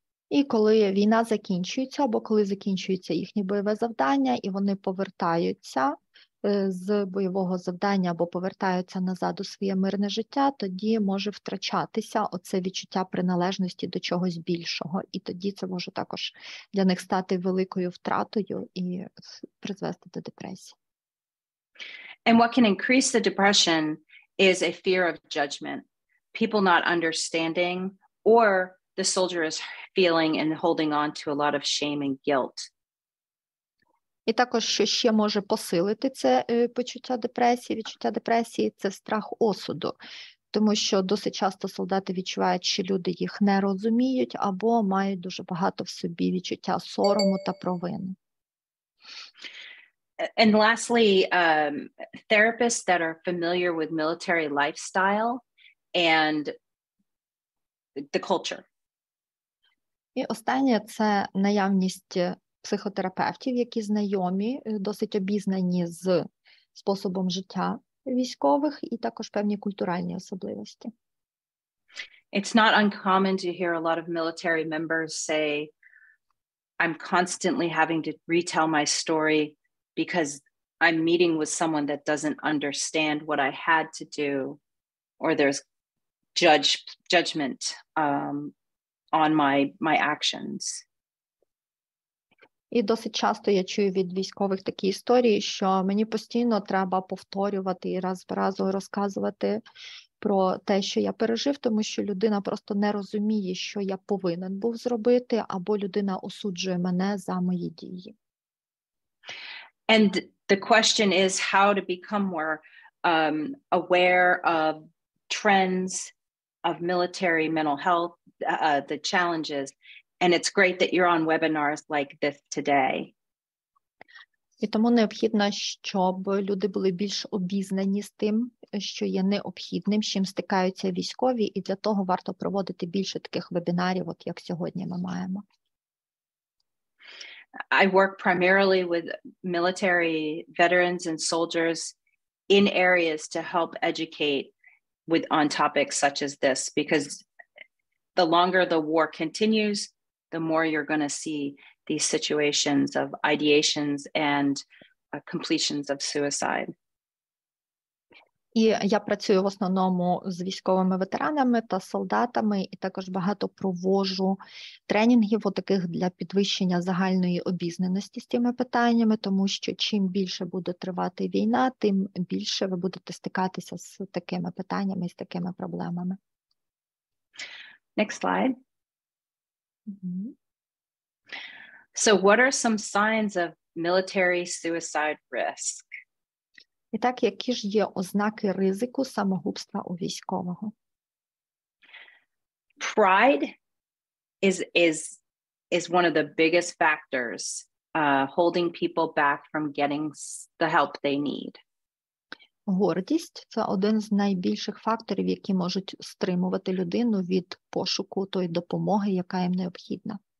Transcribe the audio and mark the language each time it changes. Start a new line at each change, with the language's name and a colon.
Ukrainian: І коли війна закінчується, або коли закінчується їхнє бойове завдання, і вони повертаються з бойового завдання, або повертаються назад у своє мирне життя, тоді може втрачатися оце відчуття приналежності до чогось більшого. І тоді це може також для них стати великою втратою і призвести до депресії.
English: And what can increase the depression is a fear of judgment, people not understanding, or the soldier is feeling and holding on to a lot of shame and guilt.
Ukrainian: І також, що ще може посилити це відчуття депресії, це страх осуду. Тому що досить часто солдати відчувають, що люди їх не розуміють або мають дуже багато в собі відчуття сорому та провини.
English: And lastly, therapists that are familiar with military lifestyle and the culture.
Ukrainian: І останнє – це наявність психотерапевтів, які знайомі, досить обізнані з способом життя військових і також певні культуральні особливості.
English: It's not uncommon to hear a lot of military members say, I'm constantly having to retell my story because I'm meeting with someone that doesn't understand what I had to do, or there's judgment on my actions.
Ukrainian: І досить часто я чую від військових такі історії, що мені постійно треба повторювати і раз по разу розказувати про те, що я пережив, тому що людина просто не розуміє, що я повинен був зробити, або людина осуджує мене за мої дії.
English: And the question is how to become more aware of trends of military mental health, the challenges. And it's great that you're on webinars like this today.
Ukrainian: І тому необхідно, щоб люди були більш обізнані з тим, що є необхідним, з чим стикаються військові, і для того варто проводити більше таких вебінарів, от як сьогодні ми маємо.
English: I work primarily with military veterans and soldiers in areas to help educate on topics such as this, because the longer the war continues, the more you're going to see these situations of ideations and completions of suicide.
Ukrainian: І я працюю в основному з військовими ветеранами та солдатами, і також багато проводжу тренінгів таких для підвищення загальної обізнаності з цими питаннями, тому що чим більше буде тривати війна, тим більше ви будете стикатися з такими питаннями і з такими проблемами.
English: Next slide. So what are some signs of military suicide risk?
Ukrainian: І так, які ж є ознаки ризику самогубства у військового?
English: Pride is one of the biggest factors holding people back from getting the help they need.
Ukrainian: Гордість – це один з найбільших факторів, які можуть стримувати людину від пошуку тої допомоги, яка їм необхідна.